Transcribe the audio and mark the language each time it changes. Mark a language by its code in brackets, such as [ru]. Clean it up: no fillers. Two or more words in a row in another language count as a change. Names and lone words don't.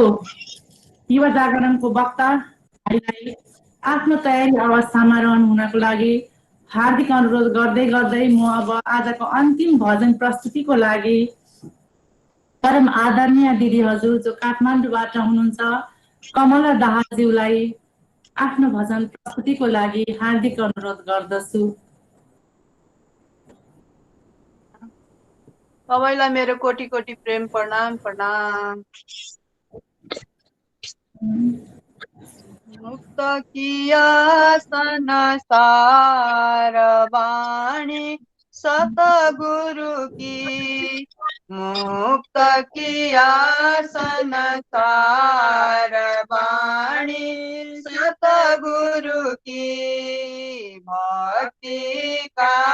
[ne] युवा जागरणको वक्ता आफ्नो तयारी अवस्थामा रहनु हुनको लागि हार्दिक अनुरोध गर्दै गर्दै म अब आजको अन्तिम भजन प्रस्तुतिको लागि परम आदरणीय दिदी हजुर जो काठमाडौँबाट हुनुहुन्छ कमला दाहाज्यूलाई आफ्नो भजन प्रस्तुतिको लागि हार्दिक अनुरोध गर्दछु। सबैलाई मेरो कोटि कोटि प्रेम प्रणाम। प्रणाम। [hi] मुक्त किया संसार वाणी सतगुरु की, मुक्त किया संसार वाणी सतगुरु की, भक्ति का